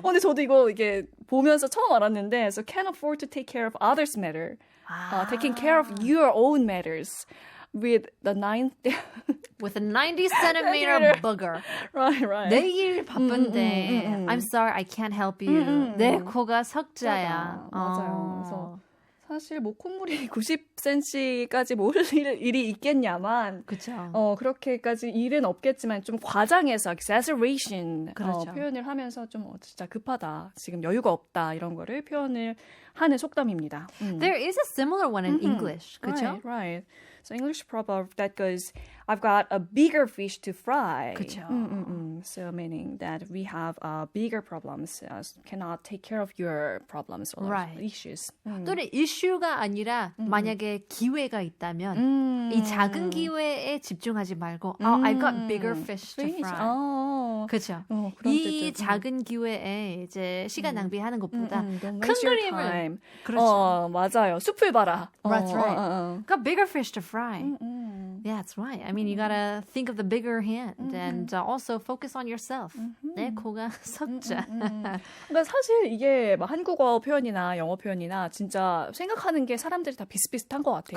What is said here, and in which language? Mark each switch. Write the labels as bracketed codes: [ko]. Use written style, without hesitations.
[ko] 근데 저도 이게 보면서 처음 알았는데, [en] so can't afford to take care of others' matter. Taking care of your own matters. With the 90 centimeter booger. Right. [ko] 내일 바쁜데 [en] I'm sorry, I can't help you. [ko] 내 코가 석자야. 맞아요. 그래서 사실 뭐 콧물이 90cm까지 모을 일이 있겠냐만 그렇죠. 그렇게까지 일은 없겠지만 좀 과장해서 exaggeration 그렇죠. 표현을 하면서 좀 진짜 급하다, 지금 여유가 없다 이런 거를 표현을 하는 속담입니다. [en] There is a similar one in English. [ko] 그렇죠? [en] Right. So English proverb that goes, I've got a bigger fish to fry. [ko] 그렇죠. [en] So meaning that we have bigger problems, cannot take care of your problems or Right. issues. [ko] 또는 이슈가 아니라 만약에 기회가 있다면 이 작은 기회에 집중하지 말고 [en] I've got bigger fish to fry. [ko] 그렇죠. 이 작은 기회에 이제 시간 낭비하는 것보다 큰 그림을 그렇죠. 맞아요. 숲을 봐라. [en] That's right. Got bigger fish to fry. Yeah, that's right. I mean, you gotta think of the bigger hand and also focus on yourself. [ko] 내 코가 석자. 그러니까 사실 이게 막 한국어 표현이나 영어 표현이나 진짜 생각하는 게 사람들이 다 비슷비슷한 것 같아요.